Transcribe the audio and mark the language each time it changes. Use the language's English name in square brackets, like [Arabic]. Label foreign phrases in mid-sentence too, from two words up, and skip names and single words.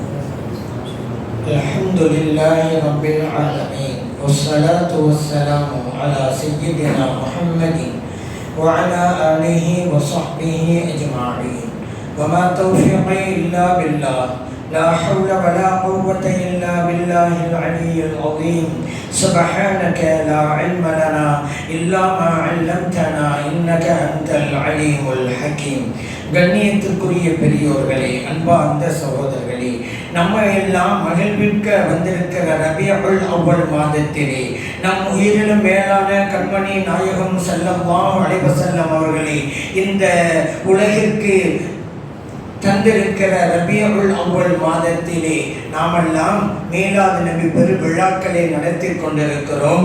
[Arabic] الحمد لله رب العالمين والصلاة والسلام على سيدنا محمد وعلى آله وصحبه أجمعين وما توفيقي إلا بالله لا حول ولا قوة إلا بالله العلي العظيم سبحانك لا علم لنا إلا ما علمتنا إنك أنت العليم الحكيم. [Tamil] கண்ணியத்திற்குரிய பெரியோர்களே, அன்பார்ந்த சகோதரர்களே, நம்ம எல்லாம் மகிழ்விக்க வந்திருக்கிற ரபியுல் அவ்வல் மாதத்திலே நம் உயிரிலும் மேலான கண்மணி நாயகம் [Arabic] صلى الله عليه وسلم [Tamil] அவர்களே இந்த உலகிற்கு தந்திருக்கிற ரபியுல் அவ்வல் மாதத்திலே நாமெல்லாம் மீலாது நபி பெரு விழாக்களை நடத்தி கொண்டிருக்கிறோம்.